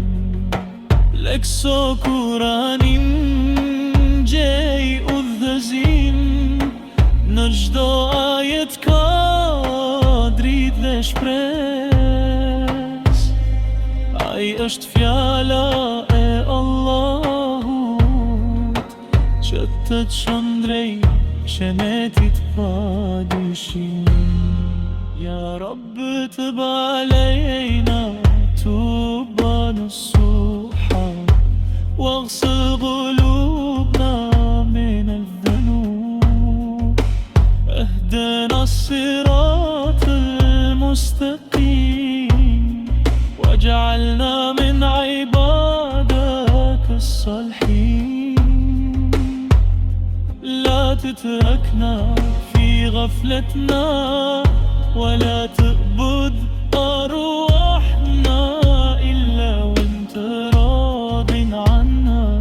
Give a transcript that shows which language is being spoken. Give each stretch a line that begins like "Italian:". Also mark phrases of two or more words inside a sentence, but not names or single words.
Albanian: Lekso Kuranin, gjej udhëzim, në çdo ajet ka dritë dhe shpres. Ai është fjala e Allahut, që të çon drejt qenetit pa dyshim.
Arabic: يا ربي تب علينا توبة نصوحا واغسل قلوبنا من الذنوب, اهدنا الصراط المستقيم واجعلنا من عبادك الصالحين. لا تتركنا في غفلتنا ولا تقبض أرواحنا إلا وانت راض عنا.